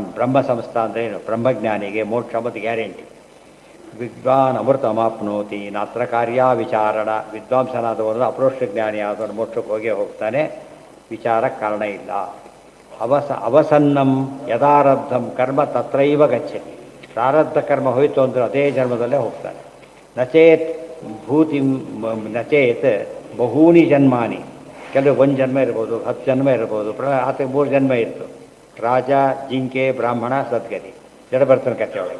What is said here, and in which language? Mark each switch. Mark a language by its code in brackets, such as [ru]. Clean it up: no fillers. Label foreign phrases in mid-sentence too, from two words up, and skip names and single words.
[sa] ಬ್ರಹ್ಮ ಸಂಸ್ಥ [kn] ಅಂದರೆ ಏನು? ಬ್ರಹ್ಮಜ್ಞಾನಿಗೆ ಮೋಕ್ಷ ಮತ್ತು ಗ್ಯಾರಂಟಿ. [sa] ವಿದ್ವಾನ್ ಅಮೃತಮಾಪ್ನೋತಿ ನಾತ್ರ ಕಾರ್ಯ ವಿಚಾರಣ. [kn] ವಿದ್ವಾಂಸನಾದವನು ಅಪರೋಕ್ಷ ಜ್ಞಾನಿ ಆದವನು ಮೋಕ್ಷಕ್ಕೆ ಹೋಗೇ ಹೋಗ್ತಾನೆ, ವಿಚಾರಕ್ಕೆ ಕಾರಣ ಇಲ್ಲ. [sa] ಅವಸನ್ನಂ ಯದಾರಬ್ಧಂ ಕರ್ಮ ತತ್ರೈವ ಗಚ್ಚತಿ. [kn] ಪ್ರಾರಬ್ಧ ಕರ್ಮ ಹೋಯಿತು ಅಂದರೆ ಅದೇ ಜನ್ಮದಲ್ಲೇ ಹೋಗ್ತಾನೆ. [sa] ನಚೇತ್ ನಚೇತ್ ಬಹೂನಿ ಜನ್ಮಾನಿ. [kn] ಕೆಲವು 1 ಜನ್ಮ ಇರ್ಬೋದು, 10 ಜನ್ಮ ಇರ್ಬೋದು. ಆತ 3 ಜನ್ಮ ಇತ್ತು. ರಾಜ, ಜಿಂಕೆ, ಬ್ರಾಹ್ಮಣ, ಸದ್ಗತಿ, ಜಡಭರ್ತನ ಕಥೆ ಒಳಗೆ.